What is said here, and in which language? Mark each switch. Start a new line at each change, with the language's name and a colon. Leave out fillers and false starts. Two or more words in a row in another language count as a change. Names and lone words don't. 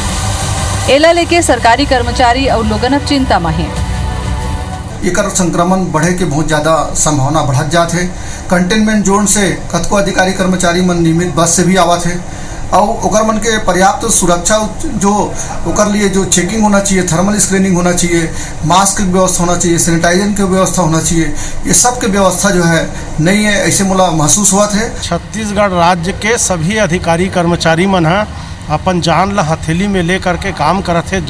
Chhattisgarhi: एला लेके सरकारी कर्मचारी और लोगन अब चिंता में हैं। एकर संक्रमण बढ़े के बहुत ज़्यादा संभावना बढ़त जात है।
English: containment zone
Chhattisgarhi: से कतको अधिकारी कर्मचारी मन नियमित बस से भी आवत है और ओकर मन के पर्याप्त सुरक्षा जो ओकर लिए जो चेकिंग होना चाहिए,
English: thermal screening
Chhattisgarhi: होना चाहिए, मास्क की व्यवस्था होना चाहिए, सैनिटाइजर की व्यवस्था होना चाहिए, ये सब की व्यवस्था जो है नहीं है, ऐसे मुला महसूस हुआ है। छत्तीसगढ़ राज्य के सभी अधिकारी कर्मचारी मन है अपन जान ला हथेली में ले करके काम करत है।